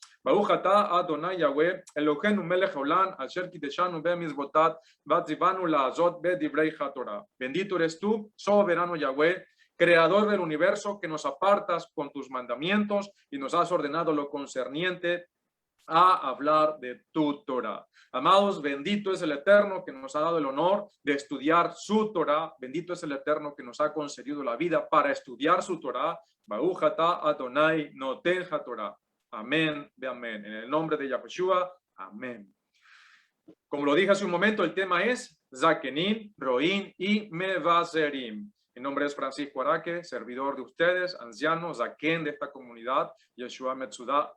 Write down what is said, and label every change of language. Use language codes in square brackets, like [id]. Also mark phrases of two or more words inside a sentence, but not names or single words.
[he] ברוך אתה אדוני יהוה, אלוהינו מלך העולם, אשר קדשנו במצוותיו, וצוונו לעשות בדברי התורה. [es] Bendito eres tú, soberano Yahweh, creador del universo, que nos apartas con tus mandamientos y nos has ordenado lo concerniente a hablar de tu Torah. Amados, bendito es el Eterno que nos ha dado el honor de estudiar su Torah. Bendito es el Eterno que nos ha concedido la vida para estudiar su Torah. [he] ברוך אתה אדוני נותן התורה. [es] Amén de amén. En el nombre de Yahushua, amén. Como lo dije hace un momento, el tema es [he] Zakenim, Roín [es] y Mevaserim. Mi nombre es Francisco Araque, servidor de ustedes, anciano, Zaken de esta comunidad, Yeshua Metsudah.